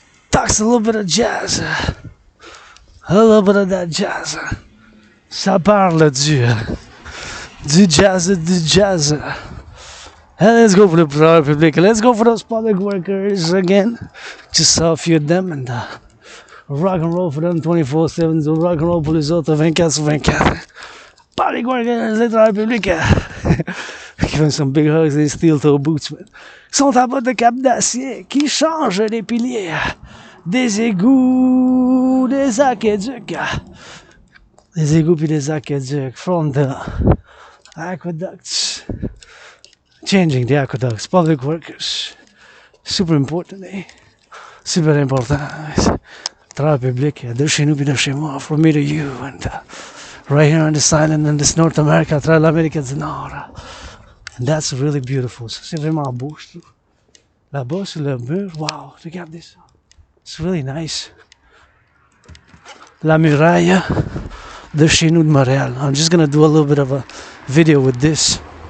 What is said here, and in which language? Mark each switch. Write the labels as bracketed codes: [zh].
[en] Talks a little bit of jazz. A little bit of that jazz. [fr] Ça parle du jazz. [en] And let's go for the Republic. Let's go for those public workers again. Just saw a few of them and rock and roll for them 24/7. So rock and roll [fr] pour les autres 24/24. [en] Public workers, [fr] les travailleurs publics. [en] giving some big hugs, [fr] des steel-toe boots, man. Qui sont à bas de cap d'acier, qui changent les piliers, des égouts, des aqueducs. Des égouts puis des aqueducs [en] from the aqueducts. Changing the aqueducts, public workers. Super important, eh? Super important. [fr] Travail public, de chez nous puis de chez moi, [en] from me to you, and right here on this island in this North America, [fr] à travers l'Amérique du Nord. [en] And that's really beautiful. [fr] Ça, c'est vraiment beau, je trouve. Là-bas, sur le mur, wow, regardez ça. [en] It's really nice. [fr] La muraille de chez nous de Montréal. [en] I'm just gonna do a little bit of a video with this.